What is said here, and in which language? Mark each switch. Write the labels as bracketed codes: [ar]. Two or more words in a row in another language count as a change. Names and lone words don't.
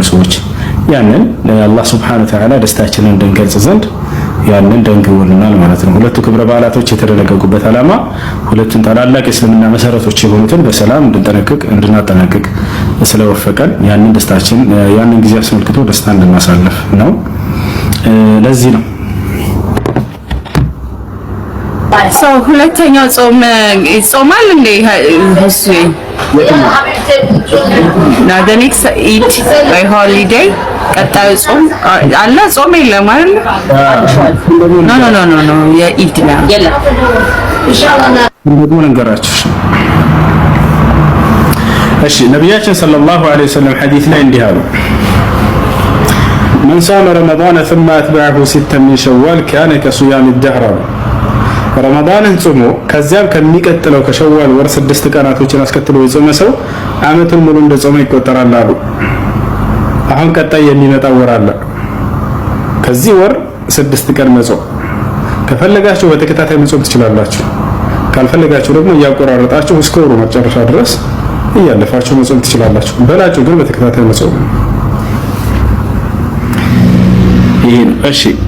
[am] ሰዎች ያንን አላህ [ar] سبحانه وتعالى [am] ደስታችንን እንድንገልጽ ዘንድ ያንን ደንግቦልናል ማለት ነው። ሁለቱ ክብረ በዓላቶች የተደነገጉበት ዓላማ ሁለቱን ታላላቅ የእስልምና መሰረቶች የሆኑትን በሰላም እንድናጠናቅቅ ስለወፈቀን ያንን ደስታችን ያንን ጊዜ አስመልክቶ ደስታ እንድናሳልፍ ነው። ለዚህ ነው ሰው ሁለተኛው ጾም ይጾማል እንዴ? እሱ ና [en] the next eat by holiday [am] ቀጣዩ ጾም አለ። ጾም የለም አይደል? ኖ የኢድ ነው። እንደው ነገራችሁ። እሺ ነብያችን [ar] صلى الله عليه وسلم [am] ሐዲስ ላይ እንዲህ አሉ። [ar] من صام رمضان ثم أتبعه ستا من شوال كان كصيام الدهر [am] ረመዳንን ጾሞ ከዚያም ከሚቀጥለው ከሸዋል ወር 6 ቀናቶችን አስከትሎ የጾመ ሰው አመቱን ሙሉ እንደጾመ ይቆጠራል አሉ። አሁን ቀጣይ የሚመጣው ወር አለ። ከዚህ ወር 6 ቀን መጾም ከፈለጋችሁ በተከታታይ መጾም ትችላላችሁ። ካልፈለጋችሁ ደግሞ እያቆራረጣችሁ እስከ ወሩ መጨረሻ ድረስ እያለፋችሁ መጾም ትችላላችሁ። በላችሁ ግን በተከታታይ መጾም ይሄን እሺ